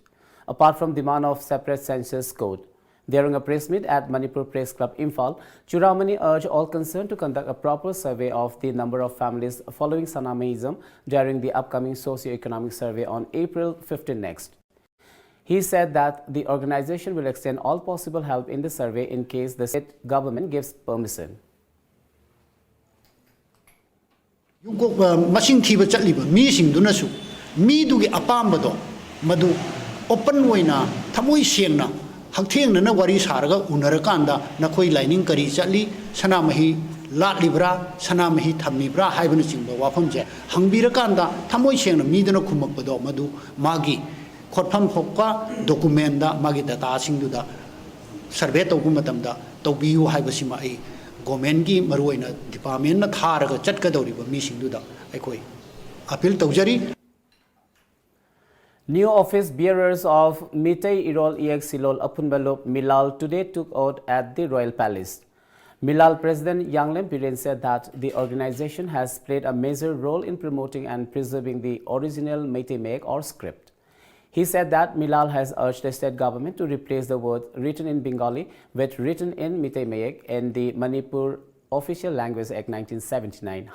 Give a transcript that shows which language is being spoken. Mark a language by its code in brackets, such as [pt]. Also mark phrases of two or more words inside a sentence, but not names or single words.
[en] Apart from demand of separate census code, during a press meet at Manipur Press Club Imphal, Churamani urged all concerned to conduct a proper survey of the number of families following Sanamahism during the upcoming socio-economic survey on April 15 next. He said that the organization will extend all possible help in the survey in case the state government gives permission. [mni] Machine thiba chatliba mi singdunasu mi dugi apambado madu open waina thamoi sengna Hakting na wari sarga unarakanda na koi lining kari chatli sanamahi latlibra sanamahi thamibra haibanu chingba wafamje hangbirakanda thamoi sengna midana khumapado madu magi khotpham phokka document da magi data singduda survey tawbu matamda tawbiyu haibasima ai government gi maruina department na tharaga chatkadoriba mi singduda aikoi appeal tawjari. [en] New office bearers of Mitei Irol EX Silol Apunbalop Milal today took oath at the Royal Palace. Milal President Yanglem Piren said that the organization has played a major role in promoting and preserving the original Meitei Mayek or script. He said that Milal has urged the state government to replace the word written in Bengali with written in Meitei Mayek in the Manipur Official Language Act 1979.